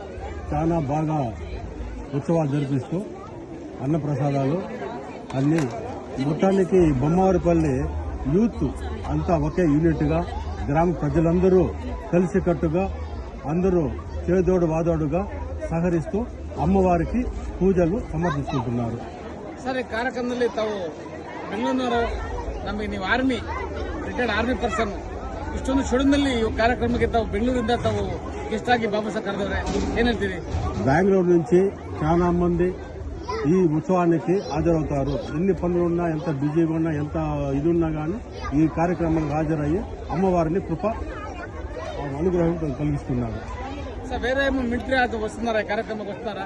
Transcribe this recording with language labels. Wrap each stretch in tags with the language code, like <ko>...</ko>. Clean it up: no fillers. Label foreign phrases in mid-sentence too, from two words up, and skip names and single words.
<te>చాలా బాగా ఉత్సవాలు జరిపిస్తూ అన్నప్రసాదాలు అన్నీ మొత్తానికి బొమ్మవారిపల్లి యూత్ అంతా ఒకే యూనిట్గా గ్రామ ప్రజలందరూ కలిసికట్టుగా అందరూ చేదోడు వాదోడుగా సహకరిస్తూ</te> <kn>ಅಮ್ಮವಾರಿಗೆ ಪೂಜೆಗಳು ಸಮರ್ಪಿಸುತ್ತಿದ್ದಾರೆ. ಸರ್, ಈ ಕಾರ್ಯಕ್ರಮದಲ್ಲಿ ತಾವು ಬೆಂಗಳೂರಿನವರು, ನಮಗೆ ನೀವು</kn> <en>army retired army person,</en> <kn>ಇಷ್ಟೊಂದು ಶೆಡ್ಯೂಲ್ನಲ್ಲಿ ಈ ಕಾರ್ಯಕ್ರಮಕ್ಕೆ ತಾವು ಬೆಂಗಳೂರಿಂದ ತಾವು ಗೆಸ್ಟ್ ಆಗಿ ಬಾಬು ಸಾಹೇಬ್ ಕರೆದವ್ರೆ, ಏನ್ ಹೇಳ್ತೀರಿ?</kn> <te>బెంగళూరు నుంచి చాలా మంది ఈ ఉత్సవానికి హాజరవుతారు. ఎన్ని పనులు ఉన్నా, ఎంత బిజీగా ఉన్నా, ఎంత ఇది ఉన్నా కానీ ఈ కార్యక్రమానికి హాజరయ్యి అమ్మవారిని కృప అనుగ్రహం కలిగిస్తున్నారు. సార్, వేరే ఏమో మిలిటరీ అది వస్తున్నారా? ఈ కార్యక్రమానికి వస్తున్నారా?</te>